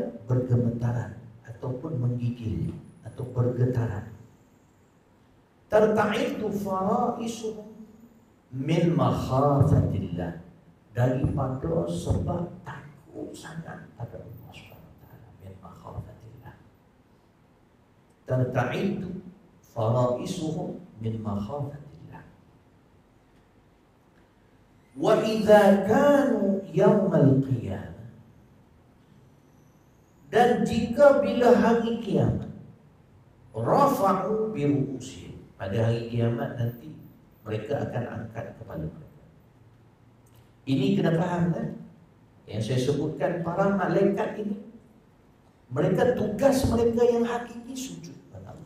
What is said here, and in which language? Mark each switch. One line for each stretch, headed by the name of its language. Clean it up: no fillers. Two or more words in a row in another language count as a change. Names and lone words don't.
Malay: Bergemetaran ataupun menggigil atau bergetaran.
Arabic: ترتعد فرائصه من مخافة الله,
Malay: daripada sebab takut sangat pada Allah SWT.
Arabic: من مخافة الله. ترتعد فرائصهم من مخافة الله. وإذا كانوا يوم القيامة, dan jika bila hari kiamat, رفعوا برؤوسهم, pada hari kiamat nanti mereka akan angkat kepala mereka.
Malay: Ini kena faham kan? Yang saya sebutkan, para malaikat ini, mereka tugas mereka yang hakiki sujud pada Allah.